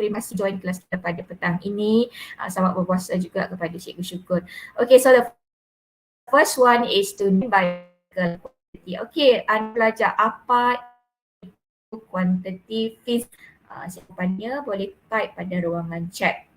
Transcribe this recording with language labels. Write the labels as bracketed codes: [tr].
[ms] Terima kasih join kelas kita pada petang ini. Selamat berpuasa juga kepada Cikgu Syukur. [en] Okay, so the first one is to numerical quantity. [ms] Okay, anda belajar apa itu kuantiti fizik. Siapanya boleh type pada ruangan chat.